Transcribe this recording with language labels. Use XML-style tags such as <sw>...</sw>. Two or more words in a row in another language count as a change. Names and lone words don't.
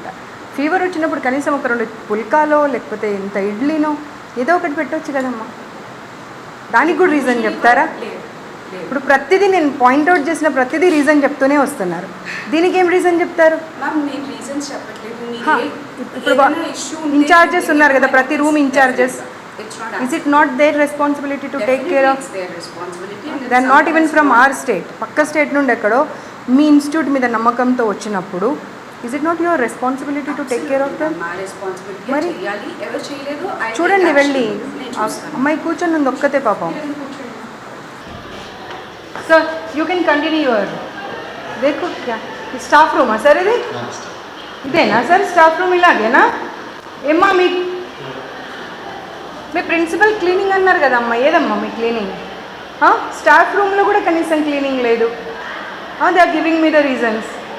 <te>ఫీవర్ వచ్చినప్పుడు కనీసం ఒక 2 పుల్కాలో లేకపోతే ఇంత ఇడ్లీనో ఏదో ఒకటి పెట్టవచ్చు కదమ్మా. దానికి కూడా రీజన్ చెప్తారా? ఇప్పుడు ప్రతిదీ నేను పాయింట్అవుట్ చేసిన ప్రతిదీ రీజన్ చెప్తూనే వస్తున్నారు. దీనికి ఏం రీజన్ చెప్తారు? మ్యామ్ నేను రీజన్స్ చెప్పట్లేదు. ఇప్పుడు ఇన్ఛార్జెస్ ఉన్నారు కదా, ప్రతి రూమ్ ఇన్ఛార్జెస్</te> <en>It's not Is it not their responsibility to take care of? It's their responsibility. And they are not even from our state,</en> <te>పక్క స్టేట్ నుండి ఎక్కడో మీ ఇన్స్టిట్యూట్ మీద నమ్మకంతో వచ్చినప్పుడు</te> <en>is it not your responsibility to take care of them?</en> <te>మా రెస్పాన్సిబిలిటీ మరి? చేయాలి. ఎవరు చేయలేదు చూడండి వెళ్ళి, నేను చూస్తాను. అమ్మాయి కూర్చొని ఉంది ఒక్కతే పాపం.</te> <en>sir you can continue your</en> <hi>देखो क्या</hi> <te>స్టాఫ్ రూమా సార్ ఇది? ఇదేనా సార్ స్టాఫ్ రూమ్? ఇలాగేనా? ఏమ్మా మీ ప్రిన్సిపల్ క్లీనింగ్ అన్నారు కదమ్మా, ఏదమ్మా మీ క్లీనింగ్? స్టాఫ్ రూమ్లో కూడా కనీసం క్లీనింగ్ లేదు.</te> <en>they are giving me the reasons.</en>